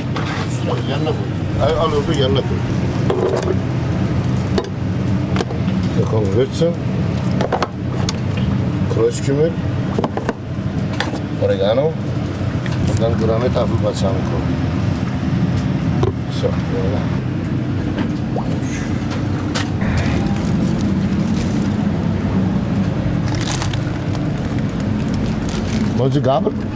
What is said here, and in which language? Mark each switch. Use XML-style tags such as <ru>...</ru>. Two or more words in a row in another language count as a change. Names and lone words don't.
<tr>Üstüne koy, yanına koy. Al orada yanına koy.</tr> <de>Da kommen Würze, Kreuzkümmel, Oregano und dann Granit Apfelbalsam koy. So, voilà. Wollen Sie Gabel?</de>